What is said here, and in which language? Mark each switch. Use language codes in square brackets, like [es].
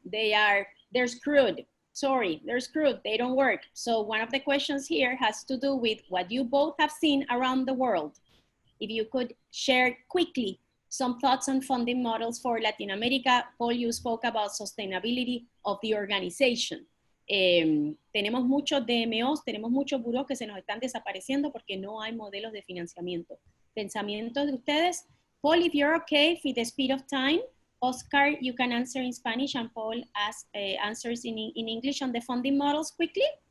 [en] They're screwed. Sorry, they're screwed. They don't work. So one of the questions here has to do with what you both have seen around the world. If you could share quickly some thoughts on funding models for Latin America. Paul, you spoke about sustainability of the organization. [es] Tenemos muchos DMOs, tenemos muchos buros que se nos están desapareciendo porque no hay modelos de financiamiento. ¿Pensamientos de ustedes? [en] Paul, if you're okay with the speed of time, Oscar, you can answer in Spanish and Paul answers in English on the funding models quickly.